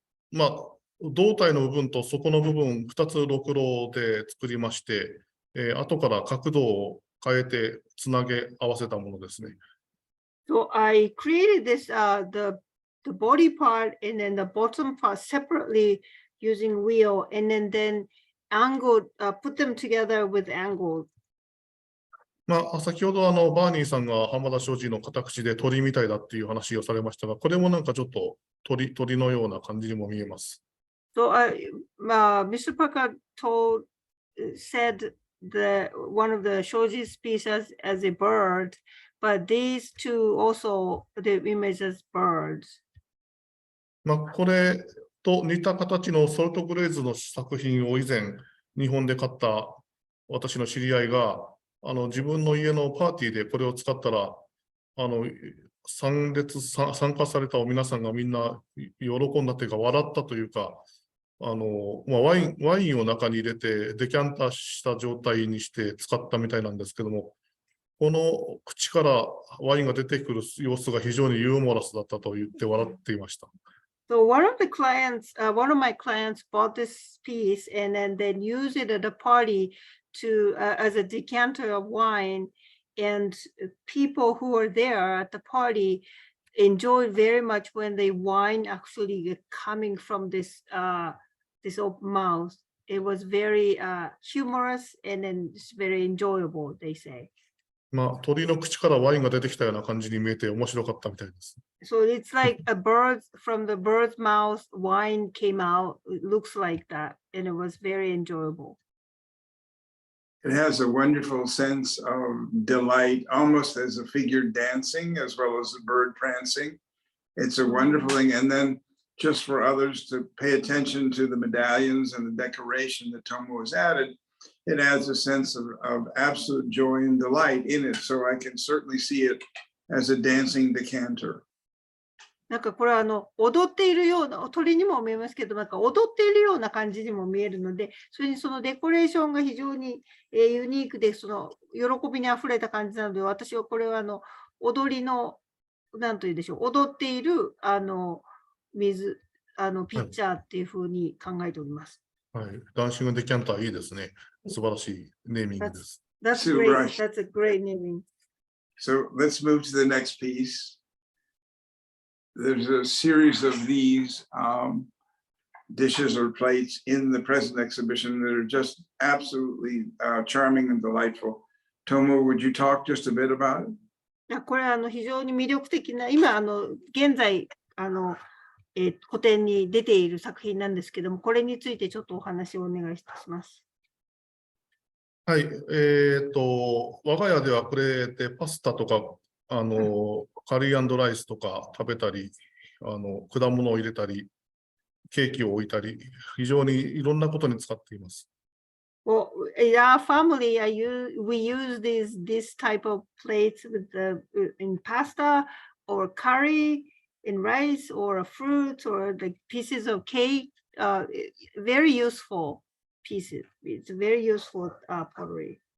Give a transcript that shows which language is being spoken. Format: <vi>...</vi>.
<ja>まあ、胴体の部分と底の部分、2つろくろで作りまして、後から角度を変えてつなげ合わせたものですね。</ja> <en>So I created this, the body part and then the bottom part separately using wheel, and then angled, put them together with angle.</en> <ja>まあ、先ほどバーニーさんが浜田商事の片口で鳥みたいだっていう話をされましたが、これもなんかちょっと鳥のような感じにも見えます。</ja> <en>So Mr. Parker said one of the Shoji's pieces as a bird, but these two also the image as birds.</en> <ja>まあ、これと似た形のソルトグレーズの作品を以前日本で買った私の知り合いが自分の家のパーティーでこれを使ったら参加された皆さんがみんな喜んだというか笑ったというかまあ、ワインを中に入れてデキャンターした状態にして使ったみたいなんですけども、この口からワインが出てくる様子が非常にユーモラスだったと言って笑っていました。</ja> <en>So one of my clients bought this piece and then used it at a party as a decanter of wine, and people who were there at the party enjoyed very much when the wine actually coming from this this open mouth. It was very humorous and then it's very enjoyable, they say.</en> <ja>まあ、鳥の口からワインが出てきたような感じに見えて面白かったみたいです。</ja> <en>So it's like a bird, from the bird's mouth, wine came out. It looks like that, and it was very enjoyable. It has a wonderful sense of delight, almost as a figure dancing as well as a bird prancing. It's a wonderful thing. And then just for others to pay attention to the medallions and the decoration that Tomo has added, it adds a sense of absolute joy and delight in it. So I can certainly see it as a dancing decanter.</en> <ja>なんかこれは踊っているような、鳥にも見えますけど、なんか踊っているような感じにも見えるので、それにそのデコレーションが非常にユニークで、その喜びにあふれた感じなので、私はこれは踊りの、なんというでしょう、踊っている水、ピッチャーっていうふうに考えております。はい。ダンシングデキャンターいいですね。素晴らしいネーミングです。</ja> <en>That's great. That's a great naming. So let's move to the next piece. There's a series of these dishes or plates in the present exhibition that are just absolutely charming and delightful. Tomo, would you talk just a bit about it?</en> <ja>これは非常に魅力的な、今現在個展に出ている作品なんですけども、これについてちょっとお話をお願いします。はい。我が家ではこれでパスタとか、カリー&ライスとか食べたり、果物を入れたり、ケーキを置いたり、非常にいろんなことに使っています。</ja> <en>Well, in our family, we use this type of plates with in pasta or curry, in rice or fruits or like pieces of cake. Very useful pieces. It's very useful pottery.</en>